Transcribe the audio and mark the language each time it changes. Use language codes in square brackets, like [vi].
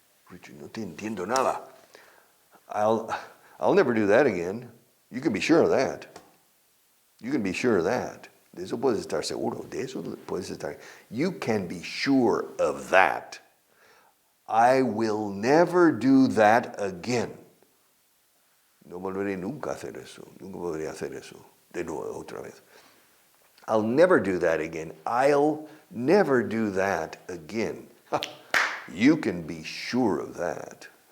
[en] Richard, [es] no te entiendo nada. [en] I'll never do that again. You can be sure of that. You can be sure of that. [es] De eso puedes estar seguro. De eso puedes estar. [en] You can be sure of that. I will never do that again. [es] No volveré nunca a hacer eso. Nunca volveré a hacer eso. De nuevo, otra vez. [en] I'll never do that again. I'll never do that again. You can be sure of that.